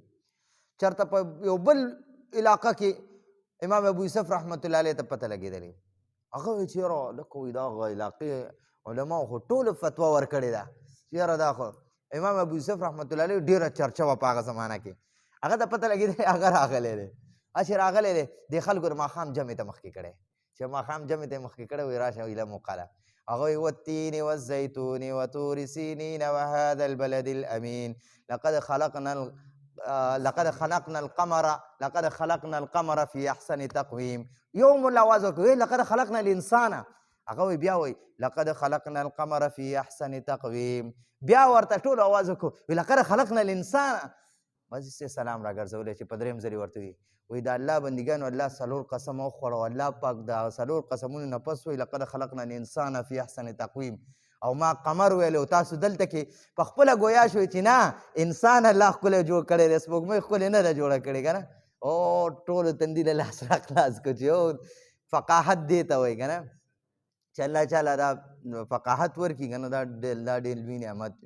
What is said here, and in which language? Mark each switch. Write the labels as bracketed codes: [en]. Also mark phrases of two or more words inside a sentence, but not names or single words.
[ps] چېرته په یو بل علاقه کې امام ابو یوسف [ar] رحمت الله علیه [ps] ته پته لګېدلې هغه وایي چې یاره لکه وایي دا هغه علاقې علماو خو ټولو فتوا ورکړې ده چې یاره دا خو امام ابو یوسف [ar] رحمت الله علیه [ps] ډېره چرچه وه په هغه زمانه کې هغه ته پته لګېدلی هغه راغلی دی چې راغلی دی دې خلکو د ماښام جمعې ته مخکې کړی چې ماښام جمعې ته یې مخکې کړی وایي راشه ویله موقله هغه وایي [ar] والتین والزیتون وطور سینین وهذا البلد الامین لقد خلقنا القمر في احسن تقویم [ps] یو ملا آواز وکړي [ar] لقد خلقنا الانسان [ps] هغه وایي بیا وایي [ar] لقد خلقنا القمر في احسن تقویم [ps] بیا ورته ټولو آواز وکړو وایي [ar] لقد خلقنا الانسان [ps] بس سلام راګرځولی چې په درېیم ځل یې ورته وي وایي د الله بندګانو الله څلور قسم وخوړو الله پاک د څلور قسمونو نه پس وایي [ar] لقد خلقنا الانسان في احسن تقویم [ps] او ما قمر ویلو تاسو دلته کې په خپله ګویا شوئ چې نه انسان الله ښکلی جوړ کړی دی سپوږمۍ ښکلې نه ده جوړه کړې که نه او ټولو تندي له لاس را خلاص کړو چې او فقاحت دې ته وایي که نه چې الله چاله دا فقاحت ورکړي که نه دا ډېر لوی نعمت وي.